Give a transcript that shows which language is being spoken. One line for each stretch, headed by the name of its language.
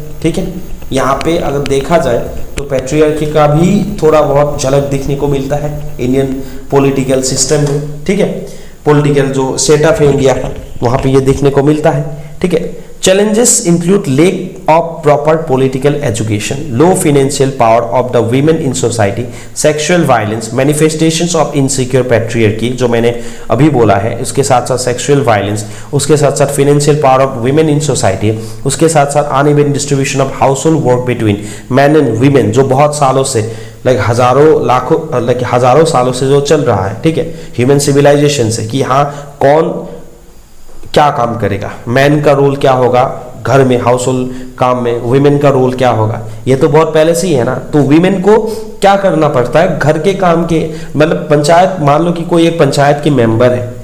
Hindi: ठीक है, यहाँ पे अगर देखा जाए तो पैट्रियार्की का भी थोड़ा बहुत झलक देखने को मिलता है इंडियन पॉलिटिकल सिस्टम में. ठीक है, पॉलिटिकल जो सेटअप है इंडिया का वहाँ पे ये देखने को मिलता है.
English: ठीक है, challenges include lack of proper political education, low financial power of the women in society, sexual violence, manifestations of insecure patriarchy
Hindi: जो मैंने अभी बोला है, उसके साथ साथ
English: sexual violence, उसके साथ साथ financial power of women in society, उसके साथ साथ uneven distribution of household work between men and women
Hindi: जो बहुत सालों से हजारों सालों से जो चल रहा है. ठीक है, ह्यूमन सिविलाइजेशन से कि हाँ कौन क्या काम करेगा, मैन का रोल क्या होगा घर में हाउस होल्ड काम में, वुमेन का रोल क्या होगा, ये तो बहुत पहले से ही है ना. तो वुमेन को क्या करना पड़ता है घर के काम के, मतलब पंचायत मान लो कि कोई एक पंचायत के मेंबर है.